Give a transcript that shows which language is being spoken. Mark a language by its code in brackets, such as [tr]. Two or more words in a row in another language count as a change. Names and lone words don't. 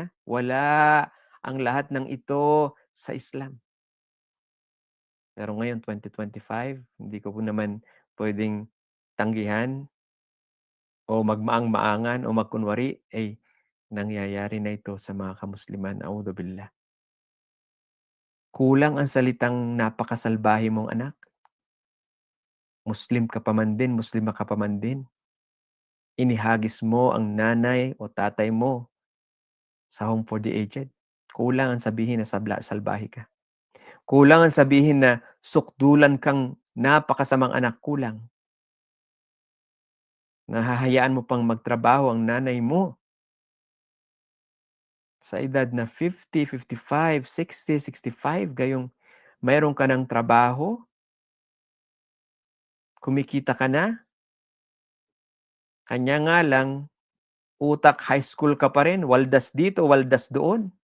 [tl] Wala, ang lahat ng ito sa Islam. Pero ngayon 2025, hindi ko po naman puwedeng tanggihan o magmaang-maangan o magkunwari, eh, nangyayari na ito sa mga kamusliman, [ar] a'udhu billah. [tl] Kulang ang salitang napakasalbahe mong anak, Muslim ka pa man din, Muslima ka pa man din, inihagis mo ang nanay o tatay mo sa [en] home for the aged. [tl] Kulang ang sabihin na salbahe ka. Kulang ang sabihin na sukdulan kang napakasamang anak, kulang. Na mo pang magtrabaho ang nanay mo sa edad na 50, 55, 60, 65, gayong mayroon ka ng trabaho, kumikita ka na, kanya nga lang utak [en] high school [tl] ka pa rin, waldas dito, waldas doon.